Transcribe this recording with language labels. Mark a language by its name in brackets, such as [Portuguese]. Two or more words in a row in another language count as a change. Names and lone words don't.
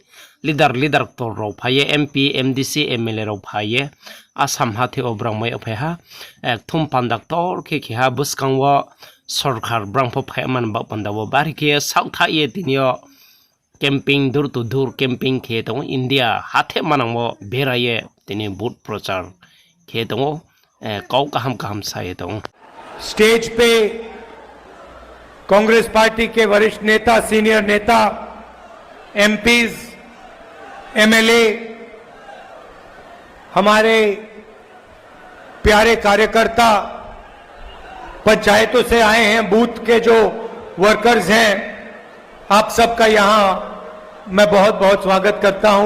[Dimasa] leader tor ro phaye MP MDC MLA ro phaye Assam hathe obrangmai opheha ek thumpanda tor khe kha buskangwo sarkar brangpho phaiman ba pandawo bari khe sautha ye tinio camping dur to dur camping khe tong India hathe manangwo beraye tini boot prochar khe tong कौ कहम साये तो [Hindi] स्टेज पे कांग्रेस पार्टी के वरिष्ठ नेता, सीनियर नेता, एमपीज, एमएलए, हमारे प्यारे कार्यकर्ता, पंचायतों से आए हैं, बूथ के जो वर्कर्स हैं, आप सबका यहां मैं बहुत बहुत स्वागत करता हूं।